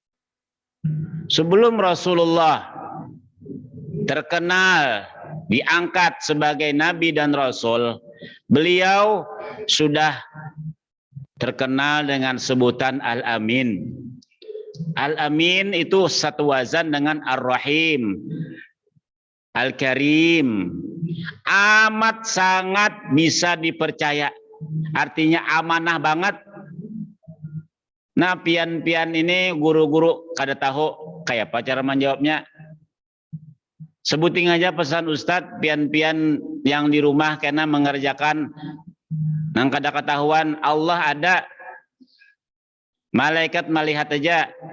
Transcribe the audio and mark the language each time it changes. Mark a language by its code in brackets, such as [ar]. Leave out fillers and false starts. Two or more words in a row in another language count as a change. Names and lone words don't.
[id] Sebelum Rasulullah terkenal, diangkat sebagai nabi dan rasul, beliau sudah terkenal dengan sebutan Al-Amin. Al-Amin itu satu wazan dengan Ar-Rahim, Al-Karim. Amat sangat bisa dipercaya. Artinya amanah banget. [bjn] Nah, pian-pian ini guru-guru kada tahu kayak apa cara menjawabnya. Sebutin aja pesan Ustadz, pian-pian yang di rumah karena mengerjakan nang kada ketahuan Allah ada, malaikat melihat aja.